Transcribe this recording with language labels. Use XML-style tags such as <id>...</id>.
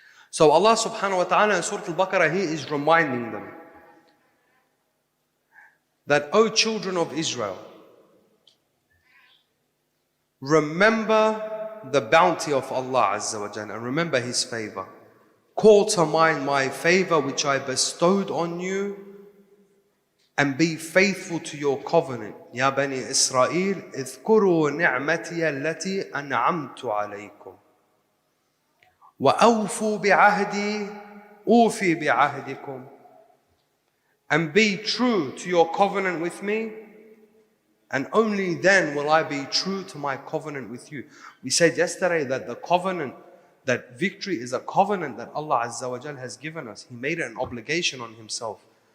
<en>So Allah subhanahu wa ta'ala in Surah Al-Baqarah, He is reminding them that, O children of Israel, remember the bounty of Allah Azza wa Jal and remember His favor. Call to mind my favor which I bestowed on you, and be faithful to your covenant.</en> <ar>Ya Bani Israel, اذكروا نعمتي التي أنعمت عليكم وأوفوا بعهدي أوفي بعهدكم.</ar> <en>and be true to your covenant with me, and only then will I be true to my covenant with you. We said yesterday that the covenant, that victory is a covenant that Allah Azza wa Jal has given us. He made it an obligation on Himself.</en>